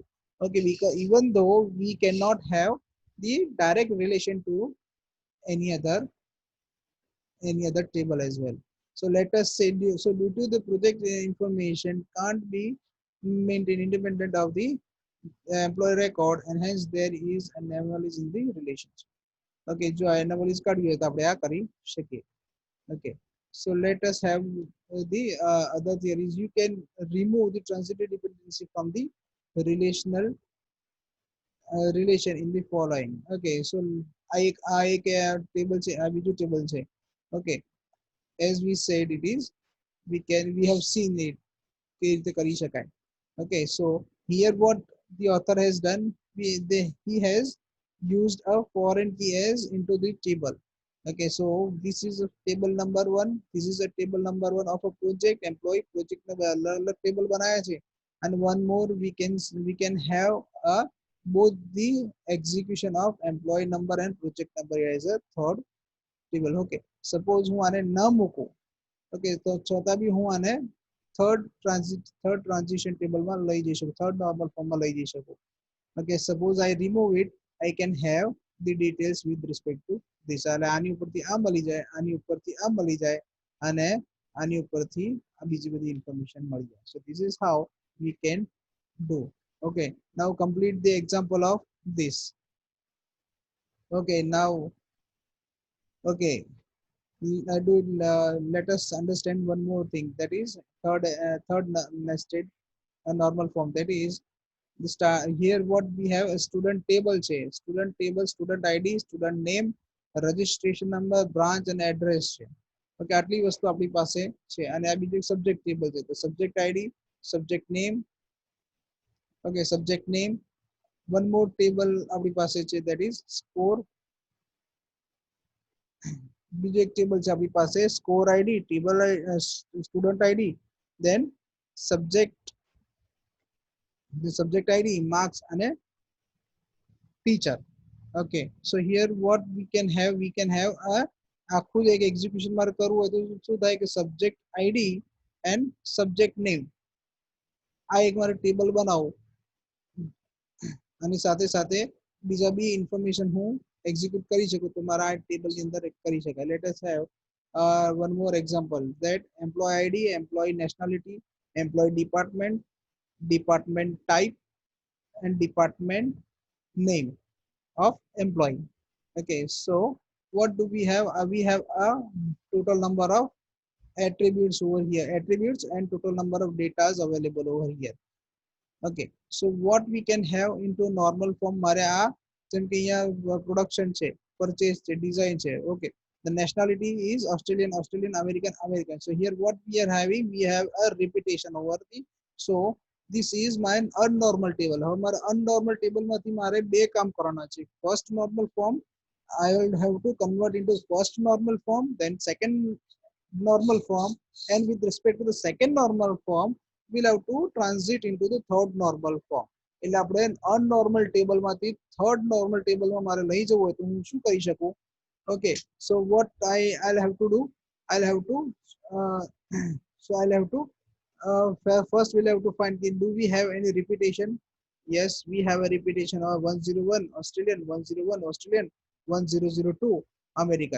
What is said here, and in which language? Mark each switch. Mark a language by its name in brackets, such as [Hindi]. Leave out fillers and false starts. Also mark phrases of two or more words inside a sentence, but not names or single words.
[English] Okay, because even though we cannot have the direct relation to any other table as well. So let us say, so due to the project information can't be maintained independent of the employee record and hence there is an anomaly in the relationship. [Gujarati] Okay, જો આ anomalies કાઢવી હોય તો આપણે આ કરી શકીએ. [English] Okay, so let us have the other theories. You can remove the transitive dependency from the relational relation in the following. [Gujarati] Okay, so આ એક table છે, આ બીજું table છે. [English] Okay, as we said it is, we have seen it [Gujarati] કેવી રીતે કરી શકાય. [English] Okay, so here what the author has done, he has used a foreign key as into the table. Okay, so this is a table number 1, this is a table number 1 of a project employee project [Gujarati] ના table બનાયા છે. [English] And one more we can have a both the execution of employee number and project number as a third table. [Gujarati] Okay, suppose હું આને ન મૂકું, okay, તો છતાં બી હું આને [English] third transition table [Gujarati] માં લઈ જઈ શકું, [English] third normal form [Gujarati] માં લઈ જઈ શકું. [English] Okay, suppose I remove it, I can have the details with respect to this. [Gujarati] એટલે આની ઉપરથી આ મળી જાય, આની ઉપરથી આ મળી જાય અને આની ઉપરથી આ બીજી બધી information મળી જાય. [English] So this is how we can do. Okay, now complete the example of this. Okay, now okay, let us understand one more thing, that is third nested normal form, that is the here what we have a student table છે, student table, student id, student name, registration number, branch and address છે. [Gujarati] ઓકે, આટલી વસ્તુ આપણી પાસે છે. અને આ બીજું [English] subject table [Gujarati] છે, તો [English] subject id, subject name. okay, subject name. one more table [Gujarati] આપણી પાસે છે, [English] that is score. [Gujarati] બીજું એક ટેબલ છે આપણી પાસે [English] score ID, table student ID, then subject id, marks and a teacher. Okay, so here what we can have a [Gujarati] આખું એક એક્ઝિક્યુશન મારે કરવું હોય તો શું થાય કે [English] subject ID and subject name [Gujarati] આ એક મારે ટેબલ બનાવું અને સાથે સાથે બીજા બી ઇન્ફોર્મેશન હું એક્ઝિક્યુટ કરી શકું તો મારા આ ટેબલની અંદર કરી શકાય. [English] let us have one more example, that employee id, employee nationality, employee department, department type and department name of employee. Okay, so what do we have? We have a total number of attributes over here, attributes and total number of data is available over here. Okay, so what we can have into normal form, [Gujarati] મારે આ જેમ કે અહીંયા production છે, purchase છે, design છે. [English] Okay, the nationality is Australian, Australian, American, American. So here what we are having, we have a repetition over the, so this is my unnormal table. [Gujarati] હવે મારે [English] unnormal table [Gujarati] માંથી મારે બે કામ કરવાના છે. [English] First normal form I will have to convert into first normal form, then second normal form, and with respect to the second normal form we'll have to transit into the third normal form. [Gujarati] એટલે આપણે [English] unnormal table [Gujarati] માંથી [English] third normal table [Gujarati] માં મારે લઈ જવું હોય તો હું શું કરી શકું? [English] Okay, so what I'll have to do, I'll have to uh, so I'll have to first we'll have to find, do we have any repetition? Yes, we have a repetition of 101 Australian, 101 Australian, 1002 American.